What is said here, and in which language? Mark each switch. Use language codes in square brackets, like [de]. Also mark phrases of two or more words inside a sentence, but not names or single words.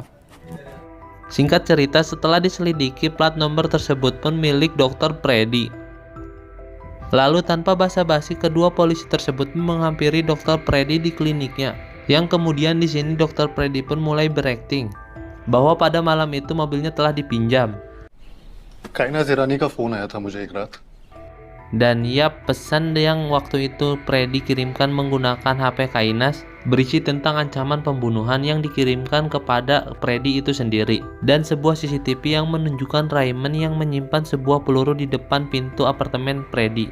[id] Singkat cerita, setelah diselidiki, plat nomor tersebut pun milik Dr. Freddy. Lalu tanpa basa-basi, kedua polisi tersebut menghampiri Dr. Freddy di kliniknya. Yang kemudian di sini Dr. Freddy pun mulai berakting bahwa pada malam itu mobilnya telah dipinjam. [hi] काइनाज ईरानी का फोन आया था मुझे एक रात। [id] Dan ya, pesan yang waktu itu Freddy kirimkan menggunakan HP Kainas berisi tentang ancaman pembunuhan yang dikirimkan kepada Freddy itu sendiri, dan sebuah CCTV yang menunjukkan Raymond yang menyimpan sebuah peluru di depan pintu apartemen Freddy.